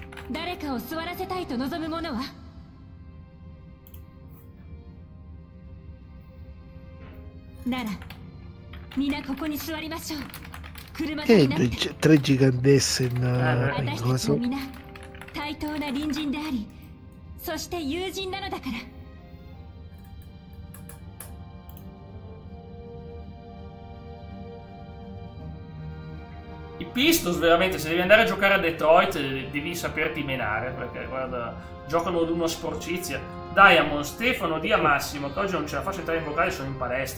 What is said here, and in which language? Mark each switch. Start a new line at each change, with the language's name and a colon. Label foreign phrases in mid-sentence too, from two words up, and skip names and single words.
Japanese: 誰かを座らせたいと望む者はなら皆ここに座りましょう。車座になって
Italian: tre gigantesse in
Japanese: 私たち
Italian: cosa?
Japanese: は皆対等な隣人であり、そして友人なのだから。
Italian: I Pistons veramente, se devi andare a giocare a Detroit devi saperti menare, perché guarda, giocano di una sporcizia. Diamond, Stefano, dia Massimo, che oggi non ce la faccio entrare in vocale, sono in palestra.